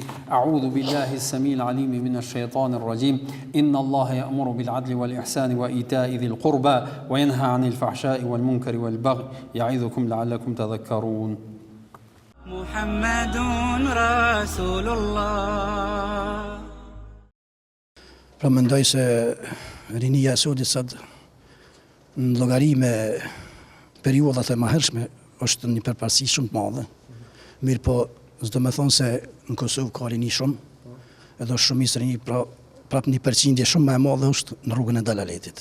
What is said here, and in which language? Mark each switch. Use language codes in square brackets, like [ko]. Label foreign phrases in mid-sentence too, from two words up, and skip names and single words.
[ar] أعوذ بالله السميع العليم من الشيطان الرجيم. إن الله يأمر بالعدل والإحسان وإيتاء ذي القربى وينهى عن الفحشاء والمنكر والبغي يعظكم لعلكم تذكرون. محمد رسول الله. [sq] Pra mendoj se rinia e sodit sot në llogari me periudhat e mëhershme është një përparësi shumë të madhe. Mirë po, s'do me thonë se në Kosovë ka rini shumë, edhe është shumicë rini, pra prap një përqindje shumë më e madhe është në rrugën e dalaletit.